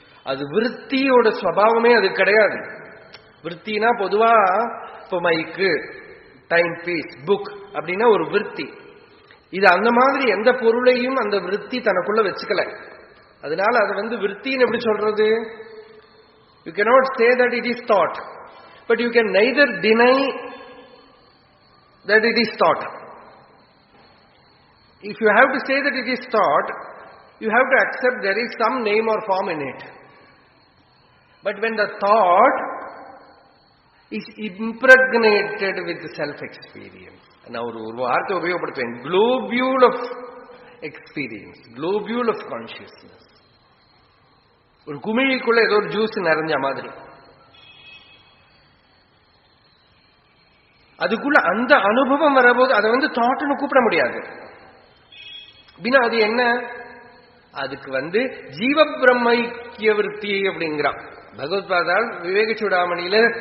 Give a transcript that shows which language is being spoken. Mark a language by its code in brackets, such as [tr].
[ta] அது விருத்தியோட ஸ்வபாவமே அது கிடையாது. விருத்தினா பொதுவா இப்போ மைக்கு, டைம் பீஸ், புக் அப்படின்னா ஒரு விருத்தி. இது அந்த மாதிரி எந்த பொருளையும் அந்த விருத்தி தனக்குள்ள வச்சுக்கல. அதனால அது விருத்தின்னு எப்படி சொல்றது? [en] You cannot say that it is thought, but you can neither deny that it is thought. If you have to say that it is thought, you have to accept there is some name or form in it. But when the thought is impregnated with self-experience, [ta] நான் ஒரு வார்த்தை உபயோகப்படுத்துவேன், [en] globule of experience, globule of consciousness. [ta] ஒரு குமிழிக்குள்ள ஏதோ ஒரு juice நிறைஞ்ச மாதிரி, அதுக்குள்ள அந்த அனுபவம் வரபோது அதை தாட்னு கூப்பிட முடியாது. அப்படின்னா அது என்ன? அதுக்கு ஜீவ பிரம்மைக்கிய விருத்தி அப்படிங்கிறான் பகவத்பாதால் விவேக சூடாமணியில.